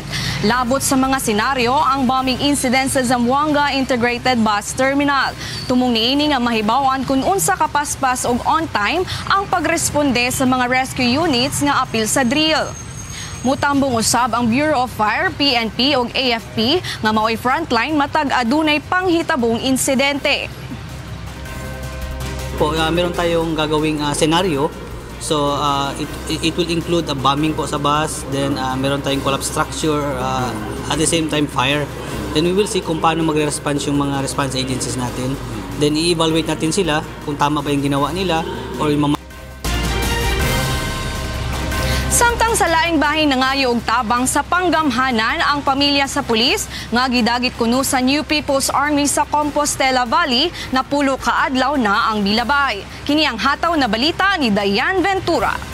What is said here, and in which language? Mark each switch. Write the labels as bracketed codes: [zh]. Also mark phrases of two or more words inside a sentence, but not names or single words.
[ceb] Labot sa mga senaryo ang bombing incident sa Zamboanga Integrated Bus Terminal. Tumong niini nga mahibawan kung unsa kapaspas og [en] on time [ceb] ang pagresponde sa mga [en] rescue units [ceb] nga apil sa drill. Mutambong usab ang Bureau of Fire, PNP ug AFP nga mao'y frontline matag adunay panghitabong insidente. [tl] Meron tayong gagawing senaryo. [en] So it will include a bombing [tl] po sa bus, [en] then [tl] meron tayong [en] collapse structure, at the same time fire. Then we will see [tl] kung paano magre-response yung mga [en] response agencies [tl] natin. Then i-evaluate natin sila kung tama ba yung ginawa nila or yung [ceb] Samtang sa laing bahin nangayo og tabang sa panggamhanan ang pamilya sa pulis nga gidagit kuno sa New People's Army sa Compostela Valley na pulo ka adlaw na ang milabay. Kini ang hataw na balita ni Dayan Ventura.